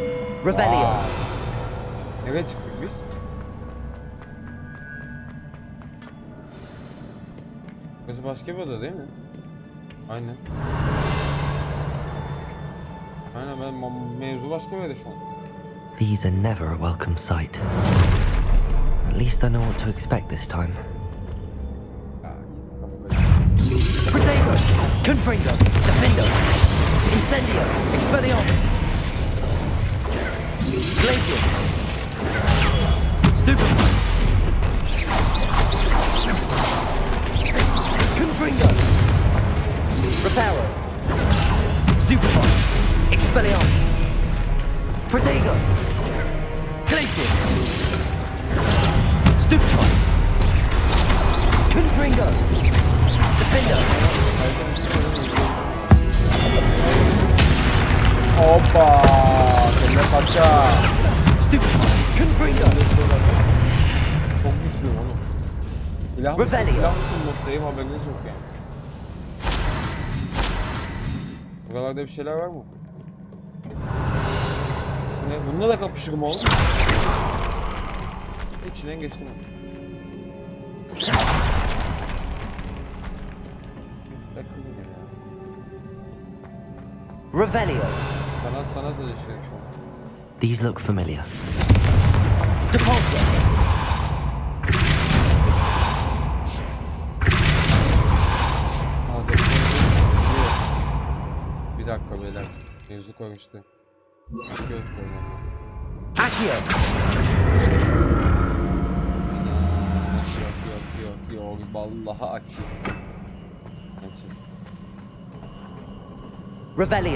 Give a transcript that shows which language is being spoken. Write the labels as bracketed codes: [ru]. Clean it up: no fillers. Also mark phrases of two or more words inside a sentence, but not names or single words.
[tr] Revelio. Vay. Nereye çıktık biz? Burası başka bir oda değil mi? Aynen. Aynen ben mevzu başka bir yerde şu an. [en] These are never a welcome sight. At least I know what to expect this time. [tr] Protego! Confringo! Defendo! Incendio! Expelliarmus! Glacius! Stupefy! Confringo! Reparo! Stupefy! Expelliarmus! Protego! Glacius! Stupefy! Confringo! Defender! Hoppa! Kelle paça! Stupefy! Confringo! Çok güçlüyüm oğlum. Silah mısın noktayım haberiniz yok yani. Buralarda bir şeyler var mı? Ne? Bununla da kapışırım oğlum. İçinden geçtim onu. Takılın ya. Revelio. Sanat alışveriş şu an. [en] These look familiar. [tr] Depulso. Bir dakika beyler. Mevzu karıştı. Accio. Yok. Vallahi aktif. Revelio.